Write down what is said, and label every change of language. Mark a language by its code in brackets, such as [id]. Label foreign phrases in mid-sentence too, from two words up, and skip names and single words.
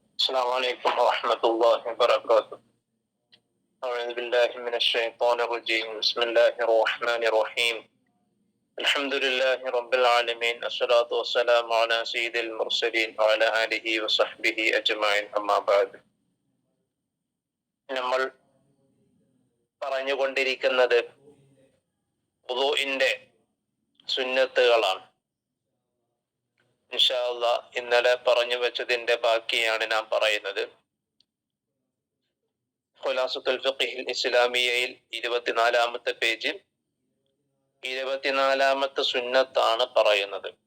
[ar] السلام عليكم ورحمة الله وبركاته. أعوذ بالله من الشيطان الرجيم. بسم الله الرحمن الرحيم. الحمد لله رب العالمين. الصلاة والسلام على سيد المرسلين وعلى آله وصحبه أجمعين. أما بعد. [ml] നമ്മൾ പറഞ്ഞുകൊണ്ടിരിക്കുന്നത് വുളൂഇന്റെ സുന്നത്തുകളാണ്. [ar] إن شاء الله [ml] ഇന്നലെ പറഞ്ഞു വെച്ചതിന്റെ ബാക്കിയാണ് നാം പറയുന്നത്. ഖുലാസത്തുൽ ഫിഖ്ഹിൽ ഇസ്ലാമിയയിൽ 24-ാമത്തെ പേജിൽ 24-ാമത്തെ സുന്നത്താണ് പറയുന്നത്.